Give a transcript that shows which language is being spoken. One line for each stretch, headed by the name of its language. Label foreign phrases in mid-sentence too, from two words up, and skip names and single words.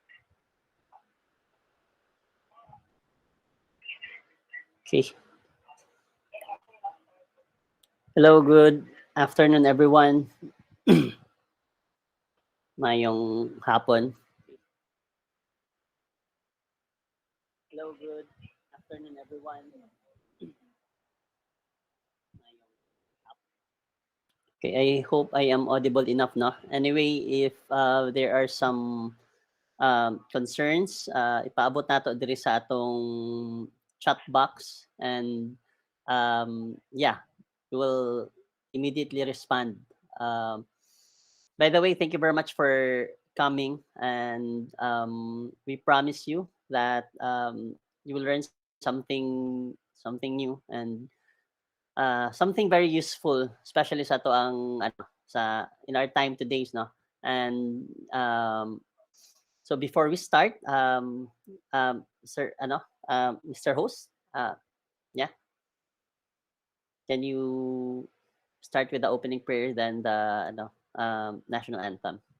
English: Okay. Hello, good afternoon everyone.
Hiligaynon: Mayong hapon.
English: Hello, good afternoon everyone. Okay, I hope I am audible enough, no? Anyway, if there are some concerns,
Cebuano: ipaabot nato diri sa atong chat box
English: and yeah, we will immediately respond. Um, by the way, thank you very much for coming, and we promise you that you will learn something new and something very useful, especially
Cebuano: sa to ang ano sa
English: in our time today's no. And so before we start, sir, Mr. Host, yeah, can you start with the opening prayer, then the national anthem?